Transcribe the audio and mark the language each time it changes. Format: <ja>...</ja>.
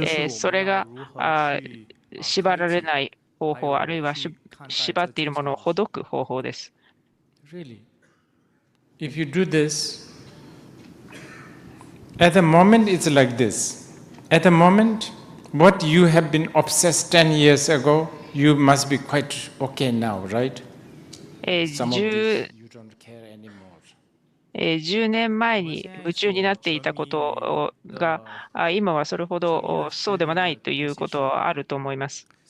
<ja>それが縛られない方法、あるいは縛っているものをほどく方法です。</ja> <en>Really? If you do this, at the moment it's like this. At the moment, what you have been obsessed 10 years ago, you must be quite okay now, right? Some of this you don't care anymore.</en> <ja>10年前に夢中になっていたことが今はそれほどそうでもないということはあると思います。</ja>